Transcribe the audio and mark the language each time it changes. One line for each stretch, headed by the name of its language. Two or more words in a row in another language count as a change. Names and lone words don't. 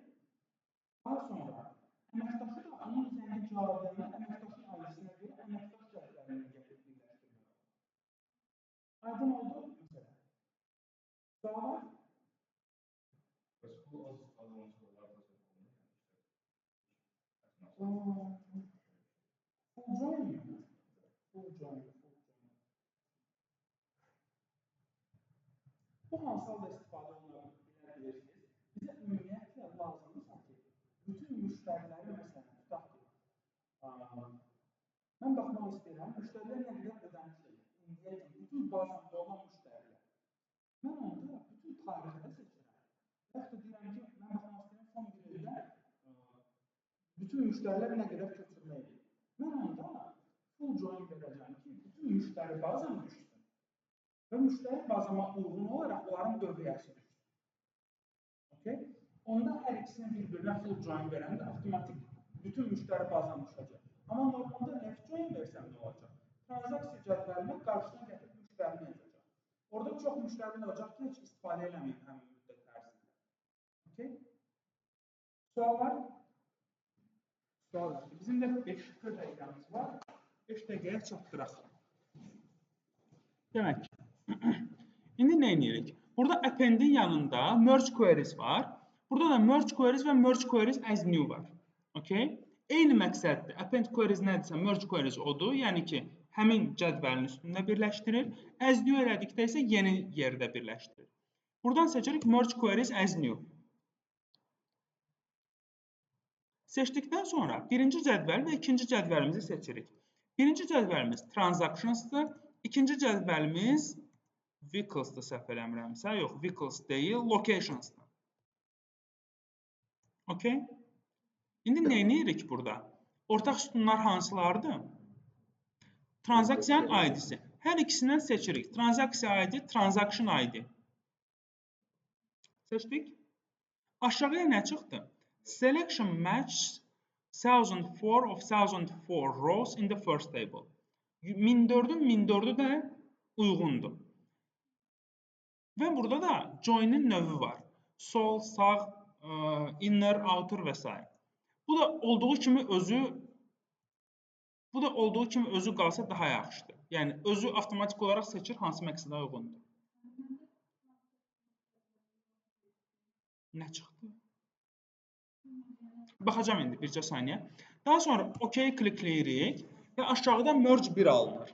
Azerbaijani: Daha sonra əməkdaşı da onun zəngi cavablarını əməkdaşın ID-sinə görə əməkdaş cədvəlinə gətirib birləşdirmək olar. Aydın oldu məsələ. Sual var? Bu az istifadə olunan sorular da olmayan
English: Full join mi? Full join.
Azerbaijani: Bu hansı halda istifadə olunur bilirsiniz? Bizə ümumiyyətlə lazımdırsa ki, bütün müştəriləri məsələn tutaq ki, mən baxmaq istəyirəm, müştərilər nə qədər ödəniş edir. İndiyə kimi bütün bazamda olan müştərilər. Mən onda bütün tarixdə seçirəm. Yaxud da deyirəm ki, mən baxmaq istəyirəm son bir ildə bütün müştərilər nə qədər köçürmə edir. Mən onda
English: full join
Azerbaijani: verəcəm ki, bütün müştəri bazam düşsün. və müştəri bazama uyğun olaraq onların dövriyyəsi düşür. Okay? Onda hər ikisini bir-birinə
English: full join
Azerbaijani: verəndə avtomatik bütün müştəri bazam düşəcək. Amma normalda
English: left join
Azerbaijani: versəm nə olacaq? Transaksiya cədvəlinə qarşına gətirib müştərini yazacaq. Orada çox müştəri olacaq ki, heç istifadə eləməyib həmin müddət ərzində. Okay? Suallar? Sual yoxdur. Bizim də 5 dəqiqəmiz var. 5 dəqiqəyə çatdıraq. Demək ki, indi nə edirik? Burada appendin yanında
English: merge queries
Azerbaijani: var. Burada da
English: merge queries
Azerbaijani: və
English: merge queries as new
Azerbaijani: var. Okay? Eyni məqsəddir.
English: Append queries
Azerbaijani: nədirsə,
English: merge queries
Azerbaijani: odur. Yəni ki, həmin cədvəlin üstündə birləşdirir.
English: As new
Azerbaijani: elədikdə isə yeni yerdə birləşdirir. Buradan seçirik
English: merge queries as new.
Azerbaijani: Seçdikdən sonra birinci cədvəl və ikinci cədvəlimizi seçirik. Birinci cədvəlimiz transactionsdır. İkinci cədvəlimiz vehicles'dır, səhv eləmirəmsə. Yox, vehicles deyil, locations'dır. Okay? İndi nə edirik burada? Ortaq sütunlar hansılardır? Transaksiyanın ID-si. Hər ikisindən seçirik. Transaksiya ID,
English: transaction ID.
Azerbaijani: Seçdik. Aşağıya nə çıxdı?
English: Selection match 1004 of 1004 rows in the first table.
Azerbaijani: 1004'ün 1004'ü də uyğundur. Və burada da join'in növü var. Sol, sağ, inner, outer və s. Bu da olduğu kimi özü qalsa daha yaxşıdır. Yəni özü avtomatik olaraq seçir hansı məqsədə uyğundur. Nə çıxdı? Baxacağam indi bircə saniyə. Daha sonra OK klikləyirik və aşağıda merge 1 alınır.